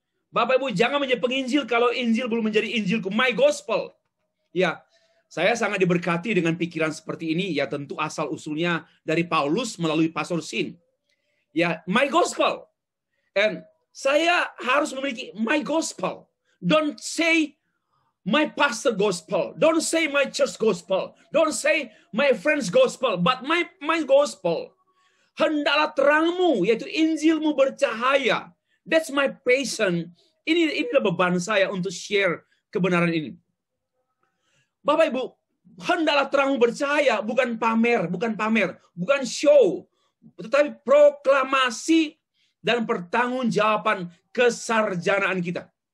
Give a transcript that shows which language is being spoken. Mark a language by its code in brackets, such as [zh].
[id] Bapak Ibu, jangan menjadi penginjil kalau Injil belum menjadi Injilku. [en] My gospel. [id] Ya, saya sangat diberkati dengan pikiran seperti ini. Ya, tentu asal-usulnya dari Paulus melalui Pastor Sin. Ya, [en] my gospel. And [id] saya harus memiliki [en] my gospel. Don't say my pastor gospel. Don't say my church gospel. Don't say my friend's gospel. But my gospel. [id] Hendaklah terangmu, yaitu Injilmu bercahaya. [en] That's my passion. [id] Inilah beban saya untuk share kebenaran ini. Bapak Ibu, hendaklah terangmu bercahaya, bukan pamer, bukan show, tetapi proklamasi dan pertanggungjawaban kesarjanaan kita.